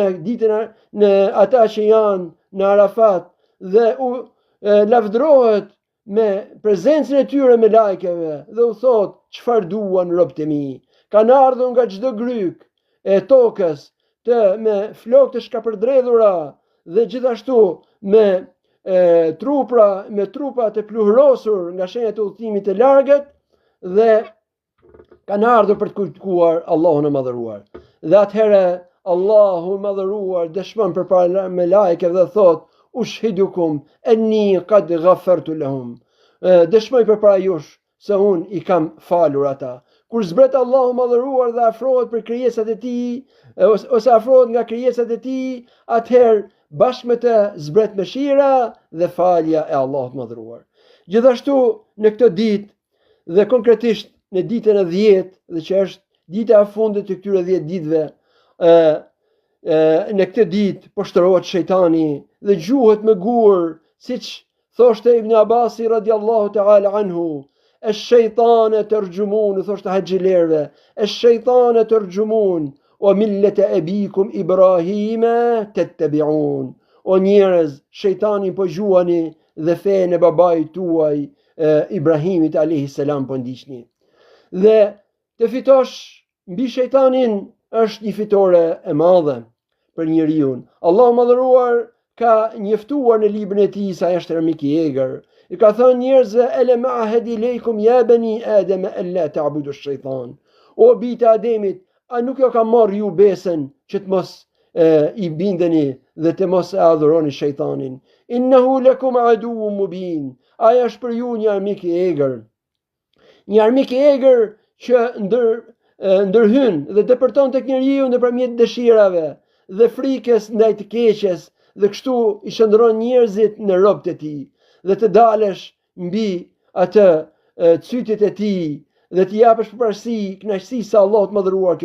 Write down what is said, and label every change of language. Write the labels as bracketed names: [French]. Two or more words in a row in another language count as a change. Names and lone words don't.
[Albanian] ditën në ata që janë në Arafat, dhe u lavdërohet me prezencën e tyre me lajkeve dhe u thot, çfarë duan robët e mi, kanë ardhur nga çdo gryk e tokës me flokë të shkapërdredhura dhe gjithashtu me trupa të pluhrosur nga shenjat e udhëtimit të largët, dhe kanë ardhur për të kujtuar Allahun e madhëruar. Dhe atëherë Allahu i madhëruar dëshmon përpara me lajke dhe thot, [Arabic] أشهدكم أني قد غفرت لهم. [Albanian] Dëshmoj përpara jush se unë i kam falur ata. Kur zbret Allahu i madhëruar dhe afrohet për krijesat e tij, ose afrohet nga krijesat e tij, atëherë bashkë me të zbret mëshira dhe falja e Allahut të madhëruar. Gjithashtu në këtë ditë dhe konkretisht në ditën e 10, dhe që është dita e fundit të këtyre 10 ditëve, në këtë ditë poshtërohet shejtani dhe gjuhet me gur, siç thoshte Ibn Abasi [Arabic] رضي الله تعالى عنه, الشيطان ترجمون, [Albanian] thoshte haxhilerëve, [Arabic] الشيطان ترجمون وملة أبيكم إبراهيم تتبعون. [Albanian] O njerëz, shejtani po gjuani dhe fenë e babait tuaj Ibrahimit [Arabic] عليه السلام [Albanian] po ndiqni. Dhe të fitosh mbi shejtanin është një fitore e madhe për njeriu. Allahu madhëruar ka njoftuar në librin e tij sa është ermik i egër. I ka thënë njerëzve, [Arabic] ألم أعهد إليكم يا بني آدم أن لا تعبدوا الشيطان. [Albanian] O bijtë Ademit, a nuk jo ka marrë ju besën që të mos i bindeni dhe të mos e adhuroni shejtanin. [Arabic] إنه لكم عدو مبين. [Albanian] Ai është për ju një armik i egër. Një armik i egër që ndërhyn dhe depërton tek njeriu nëpërmjet dëshirave dhe frikës ndaj të keqes, dhe kështu i shndron njerëzit në rrobat e tij, dhe të dalesh mbi atë cytit e tij dhe të japësh përparësi kënaqësisë së Allahut mëdhëruar.